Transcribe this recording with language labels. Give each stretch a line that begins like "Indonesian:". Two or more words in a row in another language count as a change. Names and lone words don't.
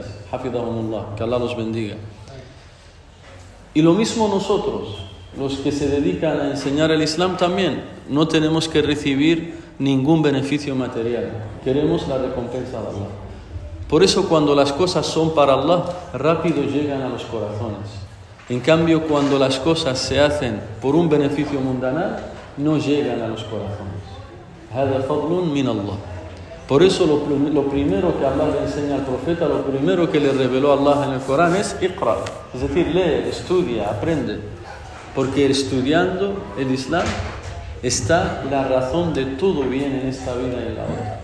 Spanish: Hafidahumullah, que Allah los bendiga. Y lo mismo nosotros, los que se dedican a enseñar el Islam también, no tenemos que recibir ningún beneficio material. Queremos la recompensa de Allah. Por eso cuando las cosas son para Allah, rápido llegan a los corazones. En cambio, cuando las cosas se hacen por un beneficio mundanal, no llegan a los corazones.
Arabic: هذا فضل من الله.
Spanish: Por eso lo primero que Allah le enseña al profeta, lo primero que le reveló Allah en el Corán es Iqra. Es decir, lee, estudia, aprende. Porque estudiando el Islam está la razón de todo bien en esta vida y en la otra.